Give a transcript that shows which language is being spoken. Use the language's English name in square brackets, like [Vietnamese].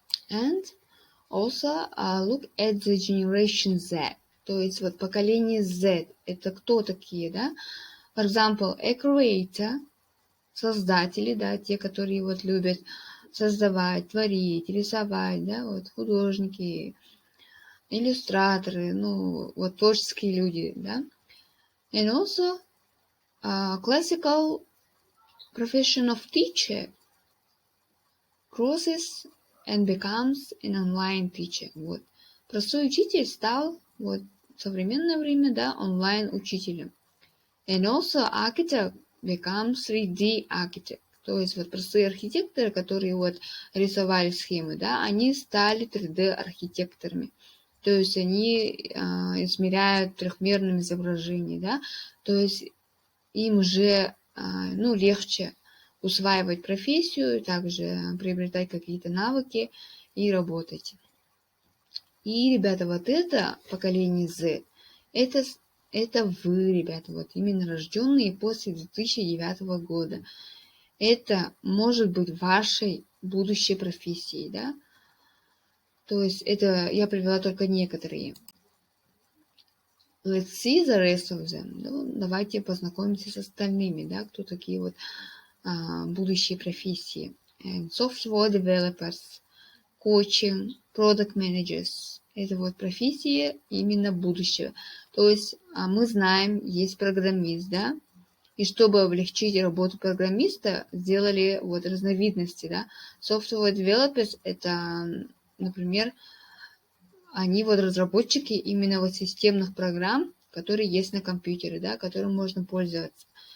[English] And also look at the generation Z, [Russian] то есть вот поколение Z, это кто такие, да? [English] For example, a creator, [Russian] создатели, да, те, которые вот любят создавать, творить, рисовать, да, вот художники, иллюстраторы, вот творческие люди, да. [English] And also classical profession of teacher crosses and becomes an online teacher. [Russian] Вот. Простой учитель стал вот в современное время, да, онлайн-учителем. [English] And also architect becomes 3D architect. [Russian] То есть вот простые архитекторы, которые вот рисовали схемы, да, они стали 3D-архитекторами. То есть они измеряют трехмерным изображением, да, то есть им уже легче усваивать профессию, также приобретать какие-то навыки и работать. И, ребята, вот это поколение Z, это вы, ребята, вот именно рожденные после 2009 года. Это может быть вашей будущей профессией, да? То есть это я привела только некоторые. [English] Let's see the rest of them. [Russian] Ну, давайте познакомимся с остальными, да, кто такие вот будущие профессии. [English] And software developers, coaching, product managers. [Russian] Это вот профессии именно будущего. То есть мы знаем, есть программист, да, и чтобы облегчить работу программиста, сделали вот разновидности, да. Software developers это, например, они вот разработчики именно вот системных программ, которые есть на компьютере, да, которым можно пользоваться.